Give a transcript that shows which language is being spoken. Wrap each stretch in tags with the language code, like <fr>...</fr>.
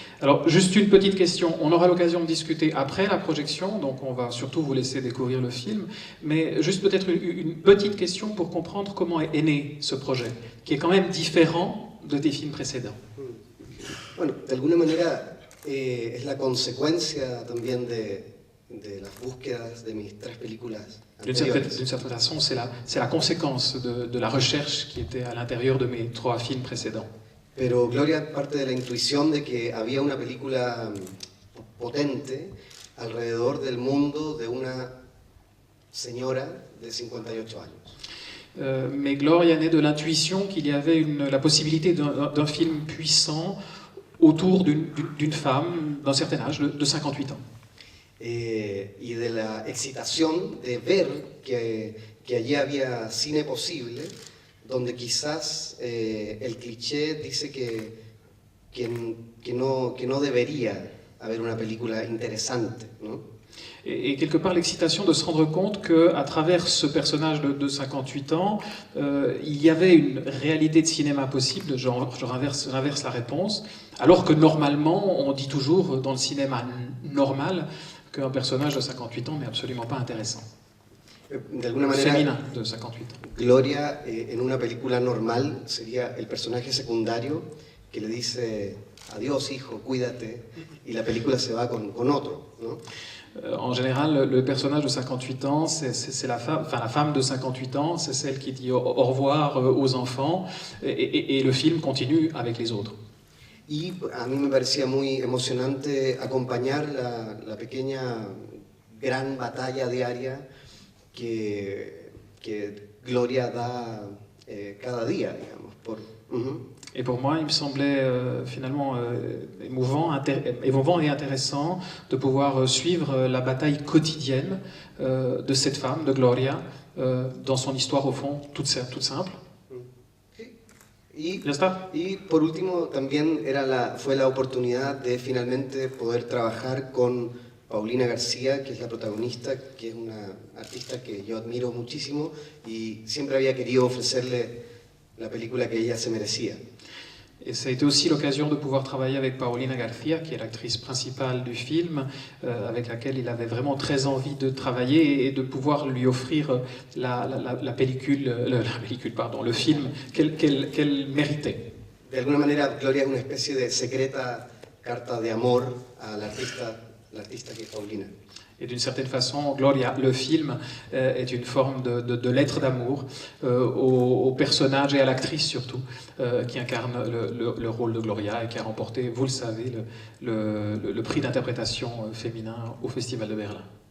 <fr>Alors, juste une petite question. On aura l'occasion de discuter après la projection, donc on va surtout vous laisser découvrir le film. Mais juste peut-être une petite question pour comprendre comment est né ce projet, qui est quand même différent de tes films précédents.</fr> <es>Bueno, de alguna manera es la consecuencia también de las búsquedas de mis tres películas.</es> <fr>D'une certaine façon, c'est la conséquence de la recherche qui était à l'intérieur de mes 3 films précédents.</fr> <es>Pero Gloria parte de la intuición de que había una película potente alrededor del mundo de una señora de 58 años.</es> <fr>Mais Gloria naît de l'intuition qu'il y avait la possibilité d'un film puissant autour d'une femme d'un certain âge, de 58 ans.</fr> <es>Y de la excitación de ver que allí había cine posible, donde quizás el cliché dice que no debería haber una película interesante, ¿no?</es> <fr>Et quelque part l'excitation de se rendre compte qu'à travers ce personnage de 58 ans, il y avait une réalité de cinéma possible. Je inverse la réponse, alors que normalement on dit toujours dans le cinéma normal qu'un personnage de 58 ans n'est absolument pas intéressant.</fr> <es>De alguna manera,</es> <fr>féminin de 58 ans.</fr> <es>Gloria, en una película normal, sería el personaje secundario que le dice adiós hijo, cuídate, y la película se va con otro, ¿no?</es> <fr>En général, le personnage de 58 ans, c'est la femme de 58 ans, c'est celle qui dit au revoir aux enfants, et le film continue avec les autres.</fr> <es>Y a mí me parecía muy emocionante acompañar la pequeña gran batalla diaria que Gloria da cada día, digamos.</es> <fr>Et pour moi, il me semblait finalement émouvant et intéressant de pouvoir suivre la bataille quotidienne de cette femme, de Gloria, dans son histoire au fond toute simple.</fr> <es>Y, ¿Ya está? y por último, también fue la oportunidad de finalmente poder trabajar con Paulina García, que es la protagonista, que es una artista que yo admiro muchísimo y siempre había querido ofrecerle la película que ella se merecía.</es> <fr>Et ça a été aussi l'occasion de pouvoir travailler avec Paulina García, qui est l'actrice principale du film, avec laquelle il avait vraiment très envie de travailler et de pouvoir lui offrir la pellicule, le film qu'elle méritait.</fr> <es>De alguna manera, Gloria es una especie de secreta carta de amor a la artista que es Paulina.</es> <fr>Et d'une certaine façon, Gloria, le film, est une forme de lettre d'amour au personnage et à l'actrice surtout, qui incarne le rôle de Gloria et qui a remporté, vous le savez, le prix d'interprétation féminin au Festival de Berlin.</fr>